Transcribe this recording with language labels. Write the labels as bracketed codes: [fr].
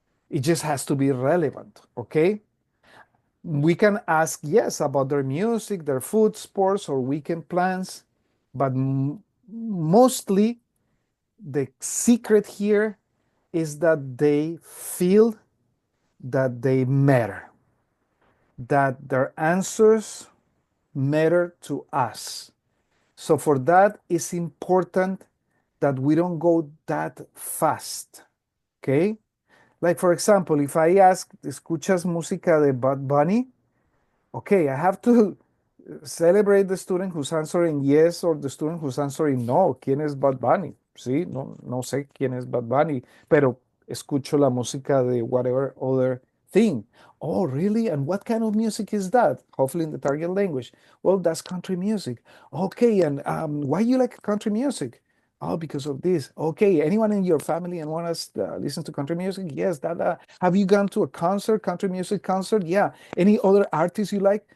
[en] It just has to be relevant, okay? We can ask, yes, about their music, their food, sports, or weekend plans, but mostly the secret here is that they feel that they matter, that their answers matter to us. So for that, it's important that we don't go that fast, okay? Like for example, if I ask, [es] ¿escuchas música de Bad Bunny? [en] Okay, I have to celebrate the student who's answering yes or the student who's answering no. [es] ¿Quién es Bad Bunny? Sí, no sé quién es Bad Bunny, pero escucho la música de [en] whatever other thing. Oh, really? And what kind of music is that? Hopefully in the target language. Well, that's country music. Okay, and why you like country music? Oh, because of this. Okay, anyone in your family and want us to listen to country music? Yes, that. Have you gone to a concert, country music concert? Yeah. Any other artists you like?